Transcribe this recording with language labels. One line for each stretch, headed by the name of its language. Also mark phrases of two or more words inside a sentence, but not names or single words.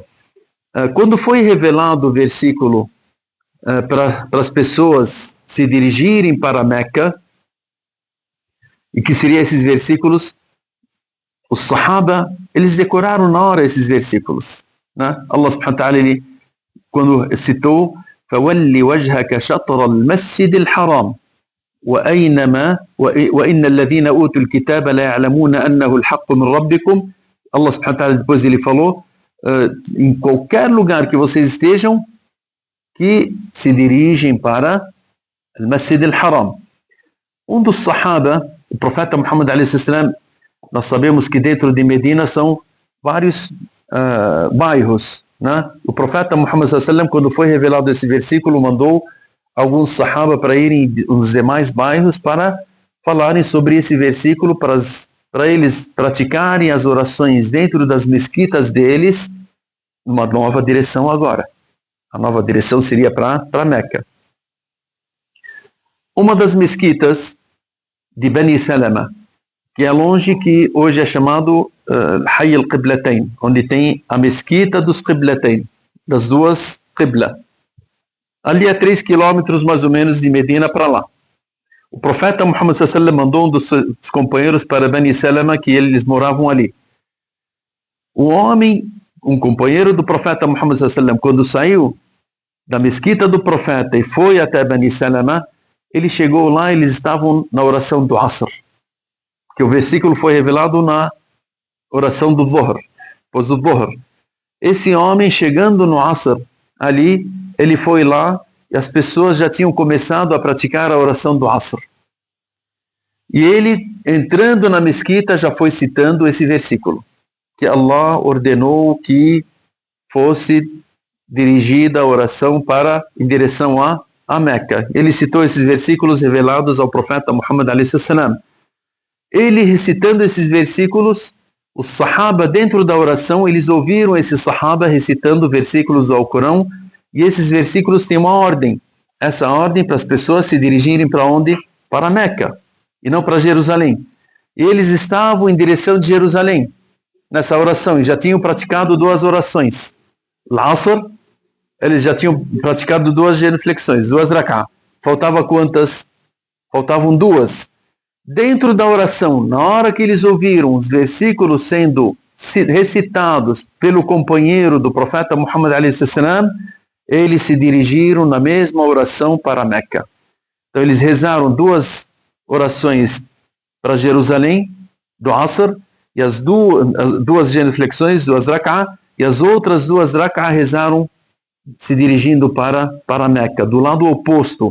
Portuguese: Quando foi revelado o versículo para as pessoas se dirigirem para Meca, e que seriam esses versículos, os Sahaba, eles decoraram na hora esses versículos, né?
Arabic: الله سبحانه وتعالى,
Portuguese: ele, quando citou
Arabic: فَوَلِّ وَجْهَكَ شَطْرَ الْمَسْجِدِ الْحَرَامِ وَإِنَّ الَّذِينَ أُوتُوا الْكِتَابَ لَا يَعْلَمُونَ أَنَّهُ الْحَقُّ مِنْ رَبِّكُمْ. الله سبحانه وتعالى
Portuguese: depois ele falou, em qualquer lugar que vocês estejam, que se dirigem para o Masjid al-Haram. Um dos Sahaba, o profeta Muhammad
Arabic: عليه السلام,
Portuguese: nós sabemos que dentro de Medina são vários bairros, né? O profeta Muhammad
Arabic: صلى الله عليه وسلم,
Portuguese: quando foi revelado esse versículo, mandou alguns Sahaba para irem nos demais bairros para falarem sobre esse versículo, para eles praticarem as orações dentro das mesquitas deles, numa nova direção agora. A nova direção seria para Meca. Uma das mesquitas de Bani Salama, que é longe, que hoje é chamado Hayy al-Qiblatain, onde tem a mesquita dos Qiblatain, das duas Qibla. Ali a 3 quilômetros mais ou menos de Medina para lá. O profeta Muhammad
Arabic: صلى الله عليه وسلم
Portuguese: mandou um dos companheiros para Bani Salama, que eles moravam ali. Um companheiro do profeta Muhammad
Arabic: صلى الله عليه وسلم,
Portuguese: quando saiu da mesquita do profeta e foi até Bani Salama, ele chegou lá, eles estavam na oração do Asr, que o versículo foi revelado na oração do Dhuhr, pois o Dhuhr. Esse homem, chegando no Asr, ali, ele foi lá e as pessoas já tinham começado a praticar a oração do Asr. E ele, entrando na mesquita, já foi citando esse versículo, que Allah ordenou que fosse dirigida a oração em direção a Meca. Ele citou esses versículos revelados ao profeta Muhammad
Arabic: عليه السلام.
Portuguese: Ele recitando esses versículos, os Sahaba dentro da oração, eles ouviram esses Sahaba recitando versículos do Alcorão, e esses versículos têm uma ordem. Essa ordem para as pessoas se dirigirem para onde? Para Meca, e não para Jerusalém. E eles estavam em direção de Jerusalém, nessa oração, e já tinham praticado 2 orações. L'Asr, eles já tinham praticado 2 genuflexões, 2 rak'ah. Faltava quantas? Faltavam 2. Dentro da oração, na hora que eles ouviram os versículos sendo recitados pelo companheiro do profeta Muhammad
Arabic: عليه السلام,
Portuguese: eles se dirigiram na mesma oração para Meca. Então eles rezaram 2 orações para Jerusalém, do Asr, e as duas genuflexões, 2 rak'ah, e as outras 2 rak'ah rezaram se dirigindo para Meca, do lado oposto.